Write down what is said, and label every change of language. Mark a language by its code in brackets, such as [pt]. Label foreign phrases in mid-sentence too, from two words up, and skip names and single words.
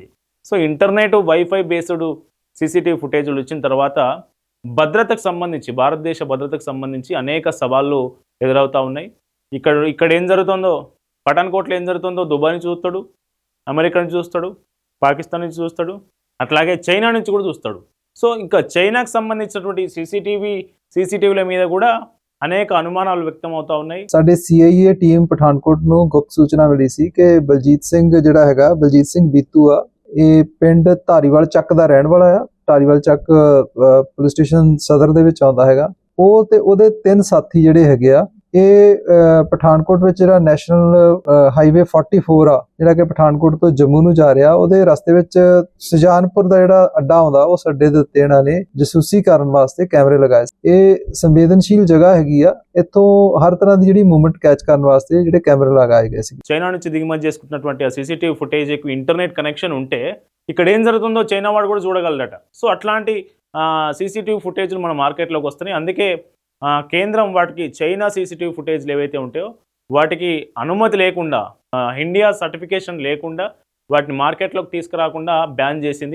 [te] సో ఇంటర్నెట్ వైఫై బేస్డ్ సీసీటీవీ ఫుటేజ్లు వచ్చిన తర్వాత భద్రతకు సంబంధించి, భారతదేశ భద్రతకు సంబంధించి అనేక సవాళ్ళు ఎదురవుతూ ఉన్నాయి. ఇక్కడ ఏం జరుగుతుందో, పఠాన్కోట్లో ఏం జరుగుతుందో దుబాయ్ నుంచి చూస్తాడు, అమెరికా నుంచి చూస్తాడు, పాకిస్తాన్ నుంచి చూస్తాడు, అట్లాగే చైనా నుంచి కూడా చూస్తాడు. సో ఇంకా చైనాకు సంబంధించినటువంటి సీసీటీవీల మీద కూడా అనేక అనుమానాలు వ్యక్తం అవుతా ఉన్నాయి. [pa] ਸਾਡੇ CIA ਟੀਮ ਪਠਾਨਕੋਟ ਨੂੰ ਗੁਪਤ ਸੂਚਨਾ ਮਿਲੀ ਸੀ ਕਿ ਬਲਜੀਤ ਸਿੰਘ ਜਿਹੜਾ ਹੈਗਾ, ਬਲਜੀਤ ਸਿੰਘ ਬੀਤੂ ਆ, ਇਹ ਪਿੰਡ ਧਾਰੀਵਾਲ ਚੱਕ ਦਾ ਰਹਿਣ ਵਾਲਾ ਆ। ਧਾਰੀਵਾਲ ਚੱਕ ਪੁਲਿਸ ਸਟੇਸ਼ਨ ਸਦਰ ਦੇ ਵਿੱਚ ਆਉਂਦਾ ਹੈਗਾ। ਉਹ ਤੇ ਉਹਦੇ 3 ਸਾਥੀ ਜਿਹੜੇ ਹੈਗੇ ਆ, ਇਹ ਪਠਾਨਕੋਟ ਵਿੱਚ ਜਿਹੜਾ ਨੈਸ਼ਨਲ ਹਾਈਵੇ 44 ਆ, ਜਿਹੜਾ ਕਿ ਪਠਾਨਕੋਟ ਤੋਂ ਜੰਮੂ ਨੂੰ ਜਾ ਰਿਹਾ, ਉਹਦੇ ਰਸਤੇ ਵਿੱਚ ਸੁਜਾਨਪੁਰ ਦਾ ਜਿਹੜਾ ਅੱਡਾ ਆਉਂਦਾ, ਉਸ ਅੱਡੇ ਦੇ ਉੱਤੇ ਇਹਨਾਂ ਨੇ ਜਸੂਸੀ ਕਰਨ ਵਾਸਤੇ ਕੈਮਰੇ ਲਗਾਏ। ਇਹ ਸੰਵੇਦਨਸ਼ੀਲ ਜਗ੍ਹਾ ਹੈਗੀ ਆ, ਇੱਥੋਂ ਹਰ ਤਰ੍ਹਾਂ ਦੀ ਜਿਹੜੀ [en] movement catch [pa] ਕਰਨ ਵਾਸਤੇ ਜਿਹੜੇ ਕੈਮਰੇ ਲਗਾਏ ਗਏ ਸੀ। [te] చైనా నుంచి దిగుమతి చేసుకున్నటువంటి ఆ సీసీటీవీ ఫుటేజ్కి ఇంటర్నెట్ కనెక్షన్ ఉంటే ఇక్కడ ఏం జరుగుతుందో చైనా వాడు కూడా చూడగలడట. సో అట్లాంటి సీసీటీవీ ఫుటేజ్లు మన మార్కెట్లోకి వస్తున్నాయి. అందుకే కేంద్రం వాటికి చైనా సీసీటీవీ ఫుటేజ్లు ఏవైతే ఉంటాయో వాటికి అనుమతి లేకుండా, ఇండియా సర్టిఫికేషన్ లేకుండా వాటిని మార్కెట్లోకి తీసుకురాకుండా బ్యాన్ చేసింది.